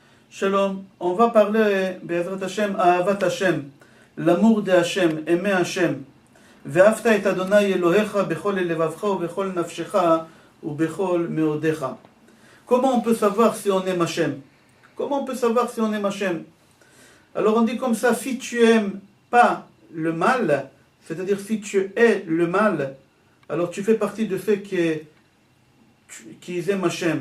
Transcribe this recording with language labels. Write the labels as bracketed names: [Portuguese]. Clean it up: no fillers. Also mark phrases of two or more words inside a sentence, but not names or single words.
[French] Shalom, on va parler, [Hebrew] בעזרת השם, אהבת השם, [French] l'amour de Hashem, aimer Hashem. [Hebrew] ואהבת את אדני אלהיך בכל לבבך ובכל נפשך ובכל מאדך. [French] Comment on peut savoir si on aime Hashem? Comment on peut savoir si on aime Hashem? Alors on dit comme ça, si tu aimes pas le mal, c'est-à-dire si tu hais le mal, alors tu fais partie de ceux qui aiment Hashem.